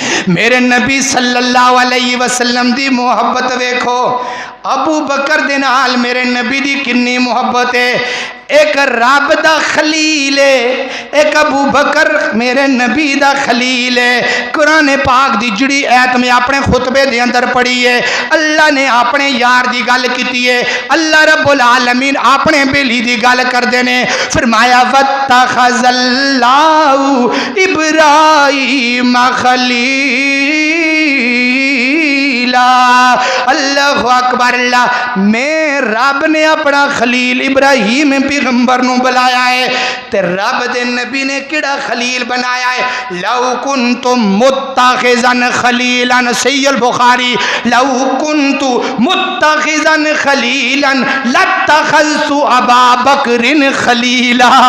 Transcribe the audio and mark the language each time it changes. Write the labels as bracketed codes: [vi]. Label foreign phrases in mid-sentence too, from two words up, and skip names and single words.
[pa] میرے نبی [ar] صلی اللہ علیہ وسلم [pa] دی محبت ویکھو، ابو بکر دے نال میرے نبی دی کنی محبت ہے۔ ایک رب دا خلیل ہے، ایک ابو بکر میرے نبی دا خلیل ہے۔ قرآن پاک دی جڑی ایت میں اپنے خطبے دے اندر پڑھی ہے، اللہ نے اپنے یار دی گل کیتی ہے، [ar] اللہ رب العالمین [pa] اپنے بیلی دی گل کر دینے، فرمایا [ar] وَاتَّخَذَ اللَّهُ إِبْرَاهِيمَ خَلِيلًا۔ اللہ اکبر، [pa] اللہ میں رب نے اپنا خلیل ابراہیم پیغمبر نو بلایا ہے، تے رب دے نبی نے کیڑا خلیل بنایا ہے؟ [ar] لو کنتم متخذا خلیلا، صحیح البخاری، لو کنت متخذا خلیلا لاتخذت ابا بکر خلیلا۔